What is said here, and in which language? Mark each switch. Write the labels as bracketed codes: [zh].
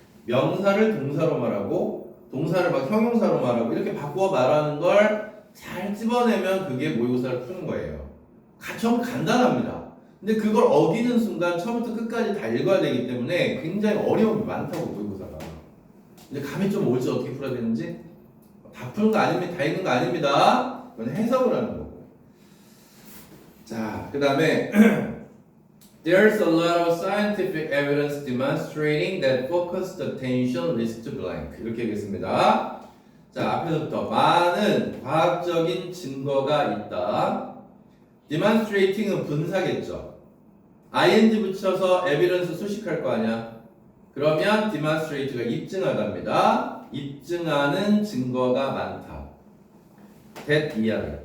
[ko] 명사를 동사로 말하고 동사를 막 형용사로 말하고 이렇게 바꾸어 말하는 걸 잘 집어내면 그게 모의고사를 푸는 거예요. 좀 간단합니다. 근데 그걸 어기는 순간 처음부터 끝까지 다 읽어야 되기 때문에 굉장히 어려움이 많다고 모의고사가. 근데 감이 좀 올지 어떻게 풀어야 되는지 다 푸는 거 아닙니다. 다 읽는 거 아닙니다. 그건 해석을 하는 거고. 자, 그 다음에 [en] There's a lot of scientific evidence demonstrating that focused attention leads to blank. [ko] 이렇게 하겠습니다. 자, 앞에서부터 많은 과학적인 증거가 있다. demonstrating은 분사겠죠. ing 붙여서 evidence 수식할 거 아니야. 그러면 demonstrate가 입증하답니다. 입증하는 증거가 많다. that 이야기.